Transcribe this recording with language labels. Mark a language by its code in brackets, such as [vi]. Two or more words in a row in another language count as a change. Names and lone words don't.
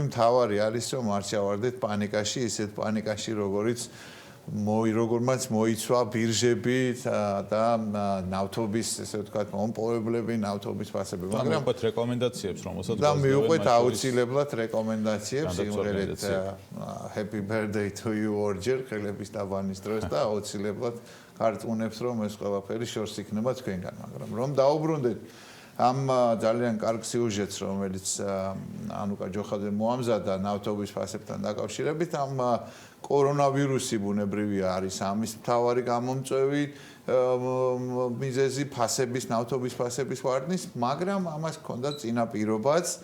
[ka] მთავარი არის რომ არ ჩავარდეთ პანიკაში, ისეთ პანიკაში, როგორმაც მოიცვა ბირჟები და ნავთობის, ესე ვთქვათ, მომპოვებლები, ნავთობის ფასები. მაგრამ მივყვეთ რეკომენდაციებს, რომელსაც და მივყვეთ აუცილებლად რეკომენდაციებს, იმღერეთ [en] happy birthday to you [ka] ორჯერ ხელების დაბანის დროს და აუცილებლად გარწმუნებს რომ ეს ყველაფერი შორს იქნება თქვენგან, მაგრამ რომ დაუბრუნდეთ ამ ძალიან კარგ სიუჟეტს, რომელიც ანუკა ჯოხაძე მოამზადა ნავთობის ფასებთან დაკავშირებით, ამ კორონავირუსი ბუნებრივია არის ამის მთავარი გამომწვევი მიზეზი ფასების, ნავთობის ფასების ვარდნის, მაგრამ ამას ჰქონდა წინაპირობაც.